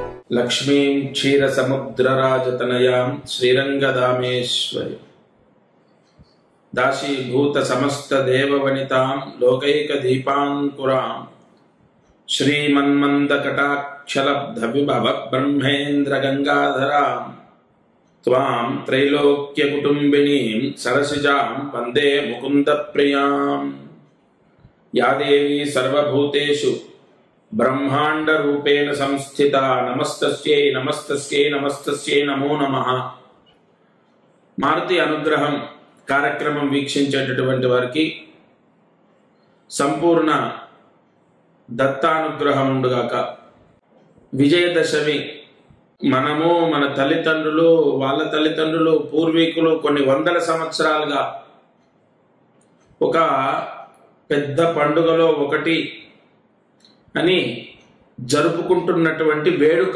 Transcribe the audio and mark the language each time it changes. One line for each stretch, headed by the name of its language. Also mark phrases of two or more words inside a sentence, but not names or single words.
Sanskrit: लक्ष्मीं क्षीरसमुद्रराजतनयां श्रीरंगदामेश्वरी दाशीभूत समस्त देववनितां लोकैकदीपांकुरां श्रीमन्मन्दकटाक्षलब्धविभव ब्रह्मेन्द्र गंगाधरां त्वां त्रैलोक्यकुटुम्बिनीं सरसिजां वन्दे मुकुन्दप्रियां। या देवी सर्वभूतेषु ब्रह्मांड रूपेण संस्थिता नमस्तस्यै नमस्तस्यै नमस्तस्यै नमो नमः।
Telugu: మారుతి అనుగ్రహం కార్యక్రమం వీక్షించేటటువంటి వారికి సంపూర్ణ దత్తానుగ్రహం ఉండుగాక। విజయదశమి మనము మన తల్లిదండ్రులు వాళ్ళ తల్లిదండ్రులు పూర్వీకులు కొన్ని వందల సంవత్సరాలుగా ఒక పెద్ద పండుగలో ఒకటి అని జరుపుకుంటున్నటువంటి వేడుక।